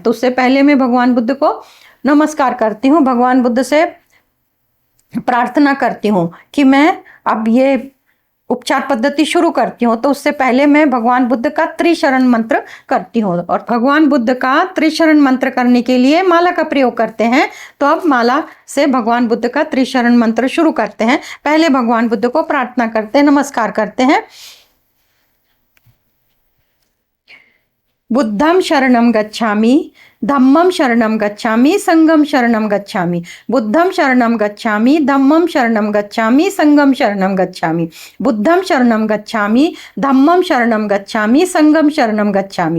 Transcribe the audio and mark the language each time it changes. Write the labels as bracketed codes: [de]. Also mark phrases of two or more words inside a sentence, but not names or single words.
[hi] तो उससे पहले मैं भगवान बुद्ध को नमस्कार करती हूँ, भगवान बुद्ध से प्रार्थना करती हूँ कि मैं अब ये उपचार पद्धति शुरू करती हूँ। तो उससे पहले मैं भगवान बुद्ध का त्रिशरण मंत्र करती हूँ, और भगवान बुद्ध का त्रिशरण मंत्र करने के लिए माला का प्रयोग करते हैं। तो अब माला से भगवान बुद्ध का त्रिशरण मंत्र शुरू करते हैं। पहले भगवान बुद्ध को प्रार्थना करते हैं, नमस्कार करते हैं। [pi] बुद्धम शरणम गच्छामि, धम्मम शरणम गच्छामि, संगम शरणम गच्छामि। बुद्धम शरणम गच्छामि, धम्मम शरणम गच्छामि, संगम शरणम गच्छामि। बुद्धम शरणम गच्छामि, धम्मम शरणम गच्छामि, संगम शरणम गच्छामि।